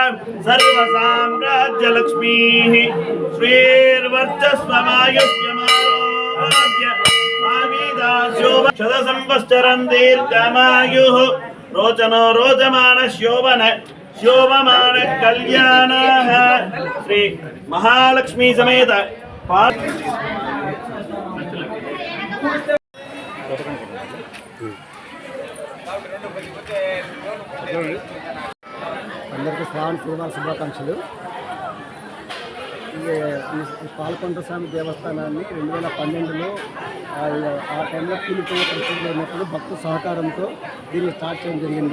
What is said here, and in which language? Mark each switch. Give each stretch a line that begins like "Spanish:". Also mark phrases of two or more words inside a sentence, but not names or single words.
Sanskrit: सर्वसाम्राज्यलक्ष्मीः श्रीर्वर्चस्वमायुष्यमारोग्य शतसंवत्सरं दीर्घमायुः रोचनो रोचमान शोभन शोभमान कल्याणः श्री महालक्ष्मी समेत
Telugu: అందరికీ శ్రావణ శ్రీవార శుభాకాంక్షలు. ఈ పాల్కొండ స్వామి దేవస్థానాన్ని 2012లో ఆ టైంలో కూలిపోయే పరిస్థితులు ఉన్నప్పుడు భక్తు సహకారంతో దీన్ని స్టార్ట్ చేయడం జరిగింది.